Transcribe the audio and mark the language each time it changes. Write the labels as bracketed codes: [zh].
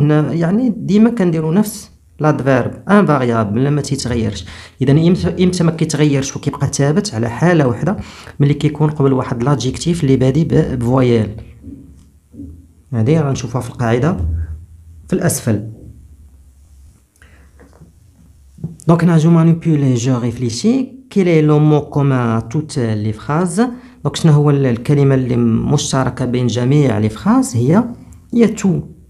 [ar] هنا يعني ديما كنديروا نفس لادفيرب ان فاريابل ما تيتغيرش. اذا امتى ما كيتغيرش وكيبقى ثابت على حاله واحده، ملي كيكون قبل واحد لادجيكتيف اللي بادي بفويال. هذه غنشوفوها في القاعده في الاسفل. [fr] Donc, je manipule, je réfléchis. Quel est le mot commun à toutes les phrases? [ar] Donc, شنو هو الكلمة اللي مشتركة بين جميع les phrases؟ هي tout.